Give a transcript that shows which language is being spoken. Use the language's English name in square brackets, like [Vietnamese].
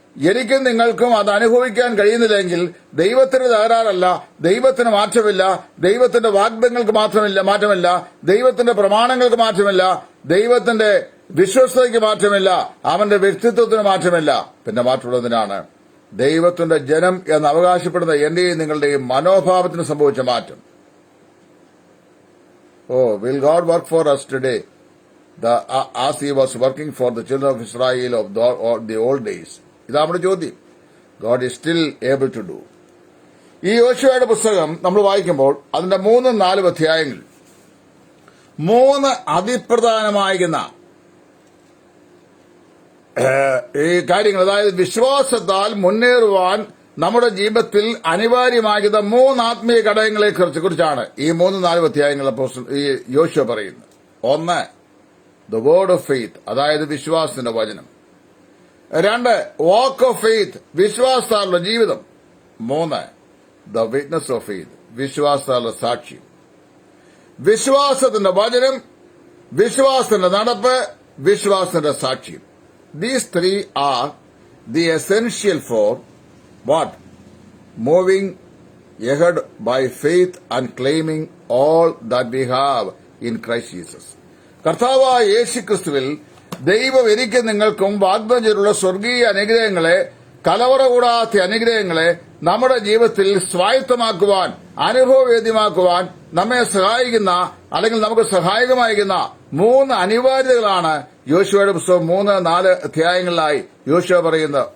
[Malayalam] എനിക്കും നിങ്ങൾക്കും അത് അനുഭവിക്കാൻ കഴിയുന്നില്ലെങ്കിൽ ദൈവത്തിന് തകരാറല്ല, ദൈവത്തിന് മാറ്റമില്ല, ദൈവത്തിന്റെ വാഗ്ദങ്ങൾക്ക് മാറ്റമില്ല, ദൈവത്തിന്റെ പ്രമാണങ്ങൾക്ക് മാറ്റമില്ല, ദൈവത്തിന്റെ വിശ്വസ്തതയ്ക്ക് മാറ്റമില്ല, അവന്റെ വ്യക്തിത്വത്തിന് മാറ്റമില്ല. പിന്നെ മാറ്റമുള്ളതിനാണ് ദൈവത്തിന്റെ ജനം എന്ന് അവകാശപ്പെടുന്ന എന്റെയും നിങ്ങളുടെയും മനോഭാവത്തിന് സംഭവിച്ച മാറ്റം. [English] Will God work for us today as he was working for the children of Israel of the old days? [Malayalam] ഇതാ നമ്മുടെ ചോദ്യം. [English] God is still able to do. [Malayalam] ഈ യോശുവയുടെ പുസ്തകം നമ്മൾ വായിക്കുമ്പോൾ അതിന്റെ 3-4 അധ്യായങ്ങൾ 3 അതിപ്രധാനമായിരുന്ന ഈ കാര്യങ്ങൾ, അതായത് വിശ്വാസത്താൽ മുന്നേറുവാൻ നമ്മുടെ ജീവിതത്തിൽ അനിവാര്യമാകുന്ന 3 ആത്മീയ ഘടകങ്ങളെ കുറിച്ചാണ് ഈ 3-4 അധ്യായങ്ങൾ ഈ യോശുവ പറയുന്നത്. [English] 1, the word of faith, [Malayalam] അതായത് വിശ്വാസത്തിന്റെ വചനം. [English] 2, walk of faith, [Malayalam] വിശ്വാസത്താലുള്ള ജീവിതം. [English] 3, the witness of faith, [Malayalam] വിശ്വാസത്താലുള്ള സാക്ഷ്യം. വിശ്വാസത്തിന്റെ വചനം, വിശ്വാസത്തിന്റെ നടപ്പ്, വിശ്വാസത്തിന്റെ സാക്ഷ്യം. [English] These 3 are the essential for what? Moving ahead by faith and claiming all that we have in Christ Jesus. [Malayalam] കർത്താവായ യേശുക്രിസ്തുവിൽ ദൈവം എനിക്കും നിങ്ങൾക്കും വാഗ്ദാനം ചെയ്തിട്ടുള്ള സ്വർഗീയ അനുഗ്രഹങ്ങളെ, കലവറ കൂടാത്ത അനുഗ്രഹങ്ങളെ നമ്മുടെ ജീവിതത്തിൽ സ്വായത്തമാക്കുവാൻ, അനുഭവവേദ്യമാക്കുവാൻ നമ്മെ സഹായിക്കുന്ന, അല്ലെങ്കിൽ നമുക്ക് സഹായകമായിരിക്കുന്ന 3 അനിവാര്യതകളാണ് യോശുവയുടെ പുസ്തകം 3-4 അധ്യായങ്ങളിലായി യോശുവ പറയുന്നത്.